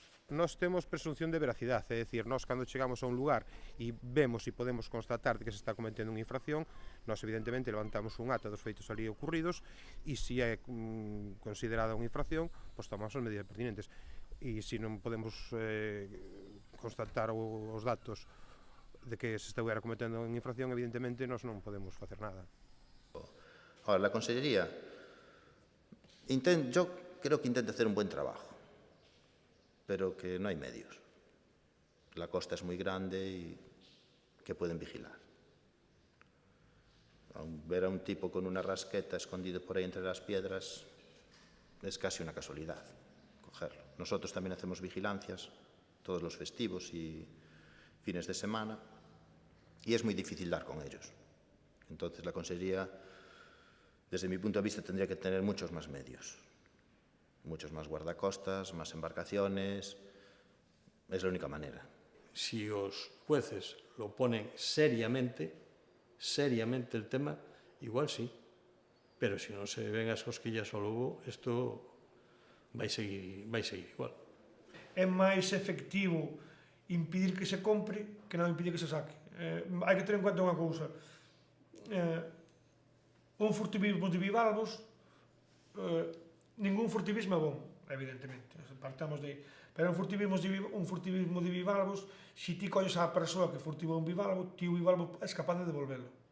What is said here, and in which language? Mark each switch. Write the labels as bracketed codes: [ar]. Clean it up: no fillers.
[gl] nós temos presunción de veracidade, é dicir, nós cando chegamos a un lugar e vemos e podemos constatar que se está cometendo unha infracción, nós evidentemente levantamos un acta dos feitos ali ocurridos e se é considerada unha infracción, pois tomamos as medidas pertinentes. E se non podemos constatar os datos de que se estuviera cometendo unha infracción, evidentemente nós non podemos facer nada. [es] Ahora, la Consellería, yo creo que intenta hacer un buen trabajo, pero que no hay medios. La costa es muy grande y que pueden vigilar. Ver a un tipo con una rasqueta escondido por ahí entre las piedras es casi una casualidad cogerlo. Nosotros también hacemos vigilancias todos los festivos y fines de semana y es muy difícil dar con ellos. Entonces la Consellería, desde mi punto de vista, tendría que tener muchos más medios. Muchos más guardacostas, más embarcaciones. Es la única manera. Si os jueces lo ponen seriamente el tema, igual sí. [gl] Pero si no se ven as cosquillas ao lobo, isto vai seguir igual. É máis efectivo impedir que se compre que non impedir que se saque. Hai que ter en conta unha cousa. Un furtivismo de bivalvos, ningún furtivismo é bom, evidentemente, partamos de aí. Pero un furtivismo de bivalvos, se ti colles a persoa que furtivou un bivalvo, ti o bivalvo é capaz de devolvelo.